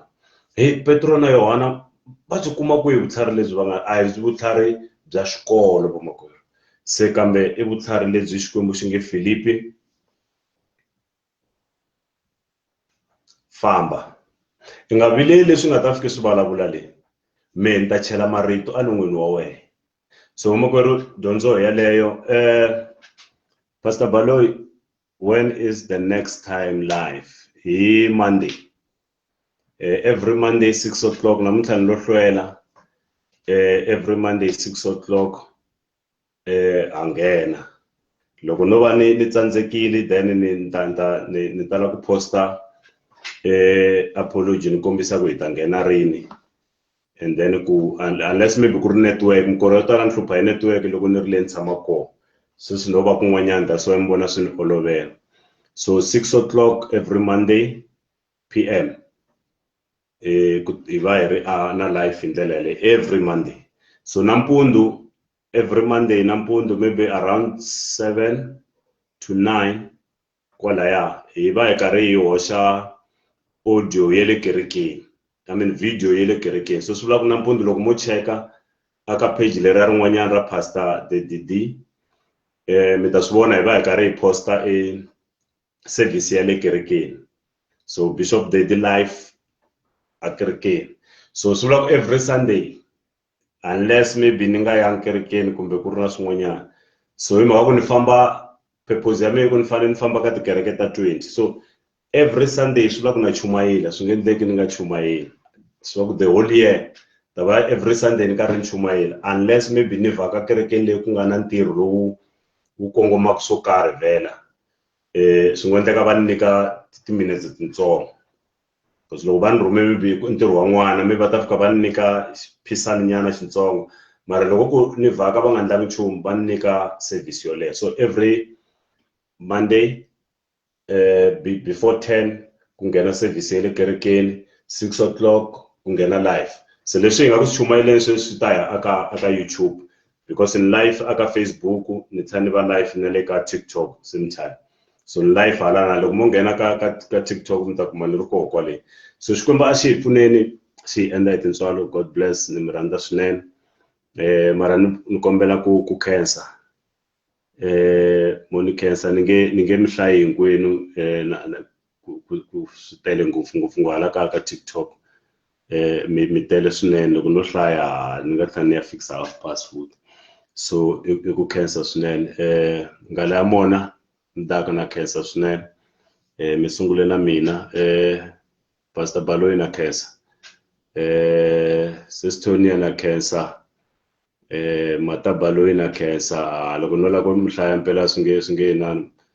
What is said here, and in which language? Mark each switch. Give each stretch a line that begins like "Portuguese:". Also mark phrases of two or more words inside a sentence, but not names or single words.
Tsonga: Hey Petro na Yohana va byi kuma ku hi vutlhari lebyi va nga a hi vutlhari bya xikolo vamakwerhu se kambe i vutlhari lebyi Xikwembu xi nge Filipi famba i nga vileli leswi nga ta fika swi vulavula leyi me ni ta chela marito enon'wini wa wena. So vamakwerhu dyondzo yaleyo Pastor Baloyi,
English: when is the next time live?
Tsonga: Hi Monday.
English: Every Monday 6 o'clock
Tsonga: namuntlha ni lo hlwela
English: every Monday 6 o'clock
Tsonga: a nghena loko no va ni tsandzekile then ni tala ku posta apology ni kombisa ku hi ta nghena rini
English: and then unless maybe
Tsonga: ku ri network mikoro yo tala ni hlupha hi network loko ni ri le ni tshama kona so swi no va kun'wanyana
English: that's why
Tsonga: mi vona swi ni olovela. So
English: 6 o'clock every Monday PM
Tsonga: hi va hi ri na live hi ndlela yaleyo
English: every Monday.
Tsonga: So nampundzu
English: every Monday
Tsonga: nampundzu
English: maybe around 7 to 9
Tsonga: kwalaya hi va hi karhi hi hoxa audio ya le kerekeni video ya le kerekeni. So swi vula ku nampundzu loko mo cheka aka page lera rin'wanyana ra Pastor DD mi ta swi vona hi va hi karhi hi posta service ya le kerekeni. So Bishop DD live a kerekeni. So swi vula ku
English: every Sunday unless maybe
Tsonga: ni nga yangi kerekeni kumbe ku ri na swin'wanyana. So hi mhaka ku ni famba purpose ya mina ku ni fanele ni famba ka tikereke ta 20. So
English: every Sunday
Tsonga: swi vula ku na chumayela swi nge endleki ni nga chumayeli. So
English: the whole year
Tsonga: ta va
English: every Sunday
Tsonga: ni karhi ni chumayela
English: unless maybe
Tsonga: ni vhaka kerekeni leyi ku nga na ntirho lowu wu kongomaka swo karhi vhela swi nga endleka va ni nyika timinetse titsongo because loko va ni rhume maybe ntirho wa n'wana maybe va ta fika va ni nyika phisani nyana xitsongo mara loko ku ni vhaka va nga ndlangi nchumu va ni nyika service yoleyo. So
English: every Monday before 10
Tsonga: ku nghena service ya le kerekeni
English: 6 o'clock
Tsonga: ku nghena live. So leswi hi nga ku swi chumayeleni swi ta ya aka YouTube
English: because in live
Tsonga: aka Facebook ni tshani va live na le ka TikTok simultaneous. So live hala loko mo nghena ka TikTok mi ta kuma ni ri koho kwale. So Xikwembu a xi hi pfuneni xi endla hi tintswalo.
English: God bless
Tsonga: ni mi rhandza swinene mara ni kombela ku khensa mo ni khensa ni nge mi hlayi hinkwenu ku swi tele ngopfu hala ka TikTok mi tele swinene loko no hlaya ni nga tlhela ni ya fixa
English: half past food.
Tsonga: So i ku khensa swinene ngala ya mona ndaka na khensa swinene mi sungule na mina Pastor Baloyi na khensa Sister Tonia na khensa Matabaloyi na khensa loko no la ku mihlaya mpela swi nge inani